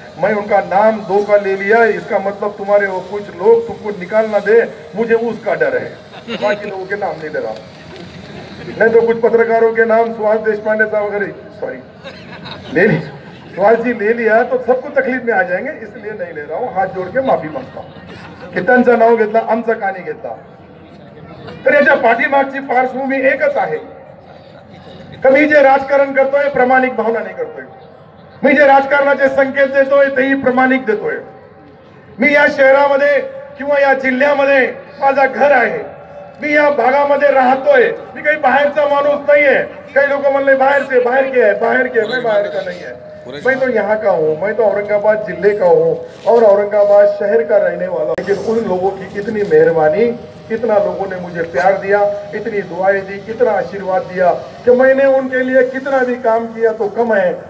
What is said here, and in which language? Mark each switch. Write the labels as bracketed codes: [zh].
[hi] मैं उनका नाम 2 का ले लिया, इसका मतलब तुम्हारे वो कुछ लोग तुमको निकाल ना दे, मुझे उसका डर है, बाकी लोगों के नाम नहीं ले रहा। नहीं तो कुछ पत्रकारों के नाम सुभाष देशपांडे साहब वगैरह, सॉरी ले ली, सुभाष जी ले लिया तो सबको तकलीफ में आ जाएंगे, इसलिए नहीं ले रहा हूँ। हाथ जोड़ के माफी मांगता हूँ की [mr] त्यांचं नाव घेतला, आमचं का नाही घेतला। तर याच्या पाठीमागची पार्श्वभूमी एकच आहे, कमी जे राजकारण करतोय प्रामाणिक भावना नाही करतोय। मी जे राजकारणाचे संकेत देतोय तेही प्रामाणिक देतोय। मी या शहरामध्ये किंवा या जिल्ह्यामध्ये माझा घर आहे, मी या भागामध्ये राहतोय, मी काही बाहेरचा माणूस नाहीये। काही लोक म्हणले [hi] बाहर के है, बाहर के, मैं बाहर का नहीं है, मैं तो यहाँ का हूँ, मैं तो औरंगाबाद जिले का हूँ और औरंगाबाद शहर का रहने वाला। लेकिन उन लोगों की कितनी मेहरबानी, कितना लोगों ने मुझे प्यार दिया, इतनी दुआएं दी, कितना आशीर्वाद दिया कि मैंने उनके लिए कितना भी काम किया तो कम है।